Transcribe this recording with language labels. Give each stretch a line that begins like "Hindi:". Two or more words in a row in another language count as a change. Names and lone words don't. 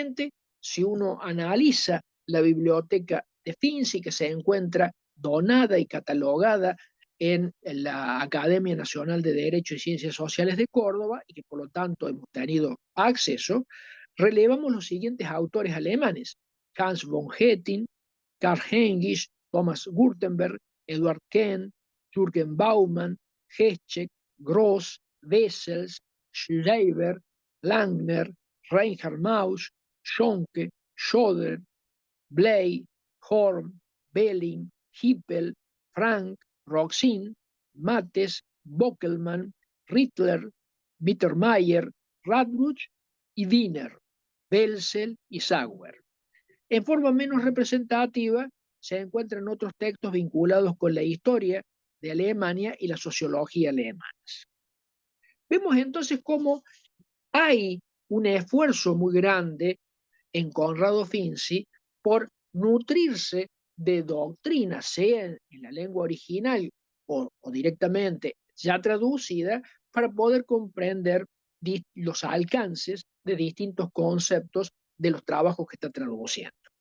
Spanish: Puntualmente, si uno analiza la biblioteca de Finzi, que se encuentra donada y catalogada en la Academia Nacional de Derecho y Ciencias Sociales de Córdoba, y que por lo tanto hemos tenido acceso, relevamos los siguientes autores alemanes: Hans von Hetting, Karl Heinrich, Thomas Württemberg, Eduard Kent, Jürgen Baumann, Heschek, Gross, Wessels, Schreiber, Langner, Reinhard Mausch, Schonke, Schoder, Bley, Horn, Belling, Hippel, Frank, Roxin, Mattes, Bockelmann, Rittler, Mittermeier, Radbruch y Wiener, Belzel y Sauer. En forma menos representativa se encuentran otros textos vinculados con la historia de Alemania y la sociología alemanas. Vemos entonces cómo hay un esfuerzo muy grande en Conrado Finzi por nutrirse de doctrina, sea en la lengua original o directamente ya traducida, para poder comprender los alcances de distintos conceptos de los trabajos que está traduciendo.